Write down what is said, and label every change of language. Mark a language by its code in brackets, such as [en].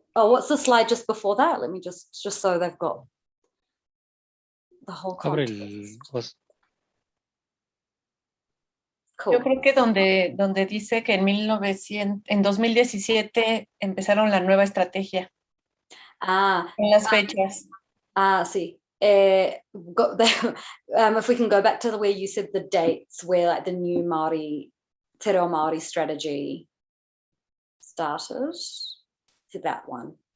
[en] Oh, what's the slide just before that? Let me just so they've got the whole context. Cool. [es] Yo creo que donde dice que en 2017 empezaron la nueva estrategia. En las fechas. Sí. [en] If we can go back to where you said the dates, where like the new Te Reo Māori strategy started, to that one.